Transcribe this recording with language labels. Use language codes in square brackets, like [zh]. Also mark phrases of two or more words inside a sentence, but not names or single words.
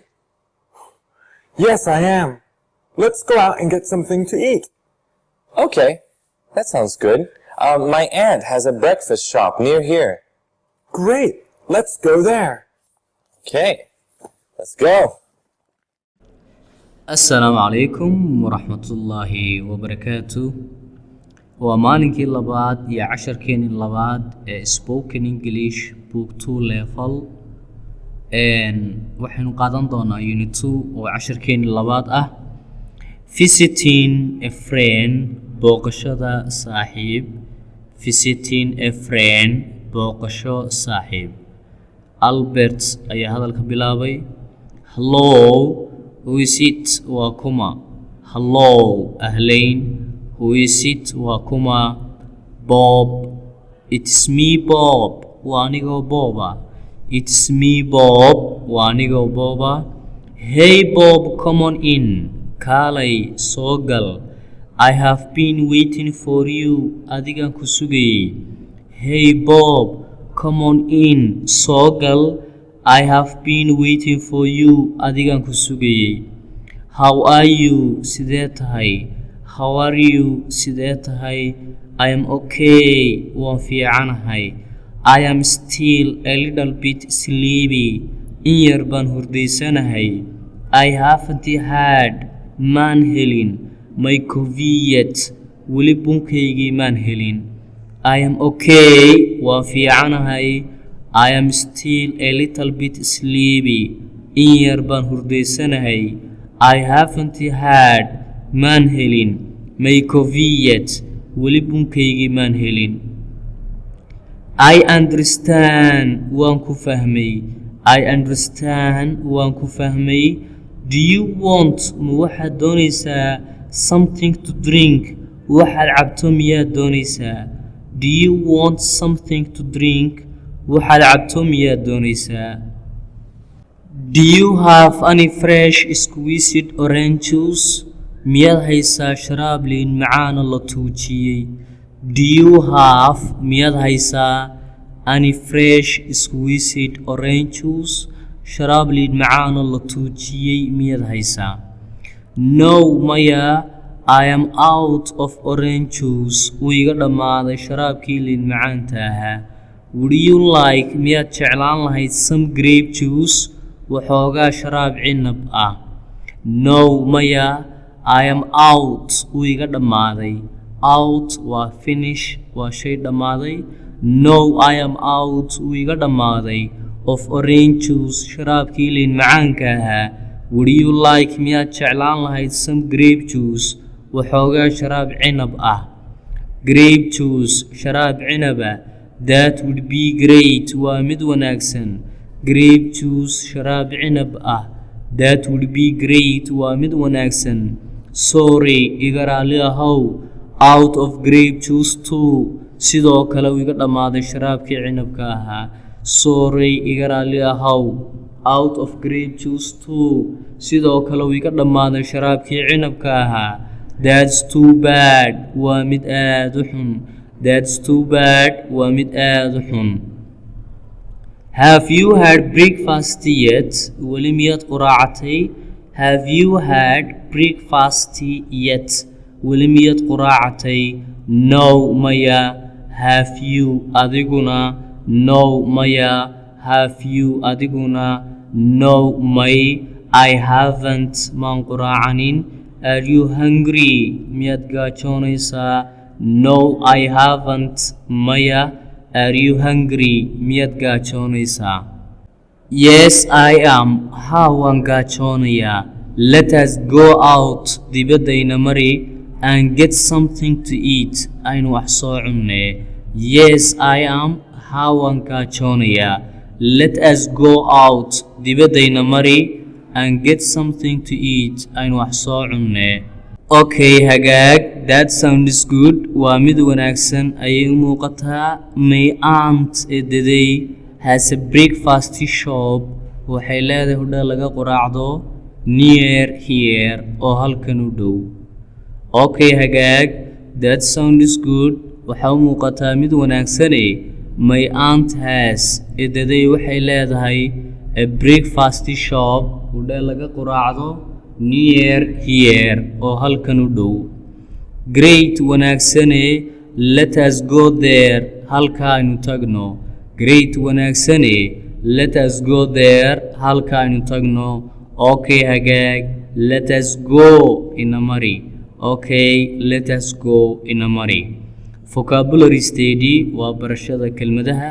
[en] Yes, I am. Let's go out and get something to eat. Okay. That sounds good. My aunt has a breakfast shop near here. Great. Let's go there. Okay. Let's go. [so] asalaamu calaykum waraxmatullaahi wabarakaatu waa maalinkii labaad iyo casharkeenii labaad ee [en] spoken english book 2 level [so] waxaynu qaadan doonaa unit 2 oo casharkeenii labaad ah [en] visiting a friend [so] booqashada saaxiib [en] visiting a friend [so] booqasho saaxiib Albert ayaa hadalka bilaabay [en] hello who is it [so] waa kuma [en] hello ahleyn who is it [so] waa kuma [en] Bob it's me Bob [so] waa anigoo Boba [en] it's me Bob [so] waa anigoo Boba [en] hey Bob come on in kaalay [so] soo gal [en] I have been waiting for you [so] adigaan ku sugayay [en] hey Bob come on in [so] soo gal [en] I have been waiting for you [so] adigaan ku sugayay [en] how are you [so] sidee tahay [en] how are you [so] sidee tahay [en] I am okay [so] waan fiicanahay [en] I am still a little bit sleepy [so] in yar baan hurdaysanahay [en] I haven't had [so] maan helin [en] my coffee yet [so] weli bunkaygii maan helin [en] I am okay [so] waan fiicanahay [en] I am still a little bit sleepy [so] in yar baan hurdaysanahay [en] I haven't had [so] maan helin [en] my coffee yet [so] weli bunkaygii maan helin [en] I understand [so] waan ku fahmay [en] I understand [so] waan ku fahmay [en] do you want [so] ma waxaad doonaysaa [en] something to drink [so] waxaad cabto miyaad doonaysaa [en] do you want something to drink [so] waxaad cabto miyaad doonaysaa [en] do you have any fresh squeezed orange juice [so] miyaad haysaa sharaab liin macaana la tuujiyey [en] do you have [so] miyaad haysaa [en] any fresh squeezed orange juice [so] sharaab liin macaana la tuujiyey miyaad haysaa no maya [en] I am out of orange juice [so] wuu iga dhammaaday sharaabkii liin macaanta ahaa [en] would you like [so] miyaad jeclaan lahayd [en] some grape juice [so] waxoogaa sharaab cinab ah no maya [en] I am out [so] wuu iga dhammaaday out waa finish waa shay dhammaaday [en] no I am out [so] wuu iga dhammaaday [en] of orange juice [so] sharaabkii liin macaanka ahaa would [en] you like [so] miyaad jeclaan lahayd [en] some grape juice [so] waxoogaa sharaab cinab ah [en] grape juice [so] sharaab cinaba [en] that would be great [so] waa mid wanaagsan [en] grape juice [so] sharaab cinab ah [en] that would be great [so] waa mid wanaagsan sorry iga raali ahow [en] out of grape juice too [so] sidoo kale uu iga dhammaaday sharaabkii cinabka ahaa sorry iga raali ahow [en] out of grape juice too [so] sidoo kale uu iga dhammaaday sharaabkii cinabka ahaa [en] that's too bad [so] waa mid aad u xun [en] that's too bad [so] waa mid aad u xun [en] Have you had breakfast yet? [so] weli miyaad quraacatay? [en] Have you had breakfast yet? [so] weli miyaad quraacatay? [en] No, maya. Have you adiguna? No, maya. Have you adiguna? No, may. I haven't [so] maan quraacanin. [en] Are you hungry? [so] miyaad gaajoonaysaa? [en] No, I haven't. maya. Are you hungry? [so] miyaad gaajoonaysaa? [en] Yes, I am. [so] Haa, waan gaajoonayaa. [en] Let us go out. [so] dibaddayna mari. [en] And get something to eat. [so] aynu wax soo cunnee. [en] Yes, I am. [so] Haa, waan gaajoonayaa. [en] Let us go out. [so] dibaddayna mari. [en] And get something to eat. [so] aynu wax soo cunnee. Okay, hagaag. [en] That sounds good. [so] waa mid wanaagsan ayay u muuqataa. [en] My aunt eedaday has a breakfast shop. [so] waxay leedahay hodheel laga quraacdo [en] near here [so] oo halkan u dhow. Okay, hagaag. [en] That sounds good. [so] waxaa u muuqataa mid wanaagsane. [en] My aunt has [so] eedaday waxay leedahay [en] a breakfast shop [so] hodheel laga quraacdo [en] near here [so] oo halkan u dhow. [en] Great, wanaagsane. Let us go there. [so] halka aynu tagno. Great, wanaagsane. [en] Let us go there. [so] halka aynu tagno. Okay, hagaag. [en] Let us go [so] ina mari. [en] Okay, let us go [so] ina mari. [en] Vocabulary study [so] waa barashada kelmadaha.